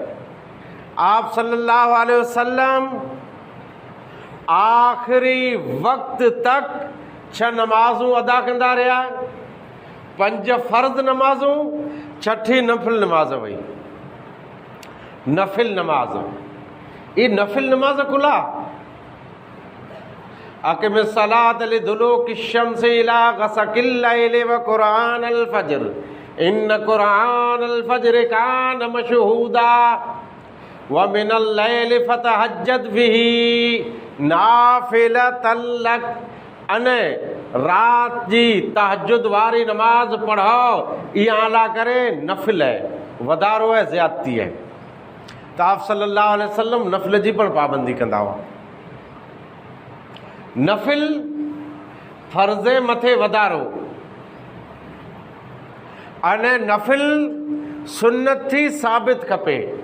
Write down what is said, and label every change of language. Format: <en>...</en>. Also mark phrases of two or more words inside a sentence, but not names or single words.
<kfr>आप</kfr> <ar>صلى الله عليه وسلم</ar> <kfr>आख़िरी वक़्त तक 6 नमाज़ूं अदा कंदा रहिया। 5 फ़र्ज़ नमाज़ूं, 6ठी नफ़िल नमाज़ हुई। नफ़िल नमाज, ये नफ़िल नमाज</kfr> <ar>كلا أقم صلاة لدلوك شمس إلى غسق الليل و قرآن الفجر إن قرآن الفجر كان مشهودا و من الليل فتهجد به نافلة لك.</ar> <kfr>अने रात जी तहज्जुद वारी नमाज पढ़ो, इहा आला करे नफ़िल है, वधारो है, ज़्यादती है। तो आप</kfr> <ar>صلى الله عليه وسلم</ar> <kfr>नफ़िल जी पण पाबंदी कंदा हुआ। नफ़िल फ़र्ज़े मथे वधारो, अने नफ़िल सुन्नत थी साबित खपे।</kfr>